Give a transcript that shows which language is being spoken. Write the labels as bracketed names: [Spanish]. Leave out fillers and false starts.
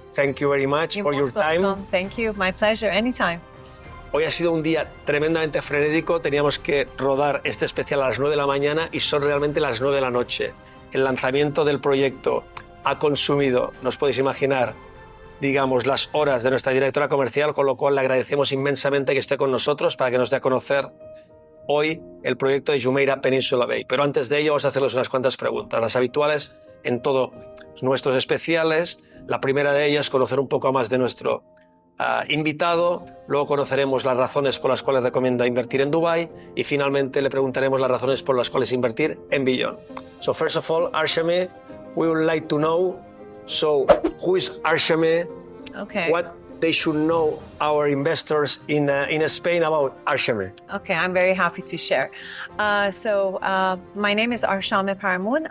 [English] Thank you very much for your time. Thank you, my pleasure, anytime. [Spanish] Hoy ha sido un día tremendamente frenético, teníamos que rodar este especial a las 9 de la mañana y son realmente las 9 de la noche. El lanzamiento del proyecto ha consumido, nos podéis imaginar, las horas de nuestra directora comercial, con lo cual le agradecemos inmensamente que esté con nosotros para que nos dé a conocer hoy el proyecto de Jumeirah Peninsula Bay. Pero antes de ello vamos a hacerles unas cuantas preguntas, las habituales en todos nuestros especiales. La primera de ellas, conocer un poco más de nuestro invitado, luego conoceremos las razones por las cuales recomienda invertir en Dubái y finalmente le preguntaremos las razones por las cuales invertir en Beyond. [English] So first of all, Arshameh, we would like to know, who is Arshameh? Okay. What they should know our investors in Spain about Arshameh? Okay, I'm very happy to share. My name is Arshameh Parmoun.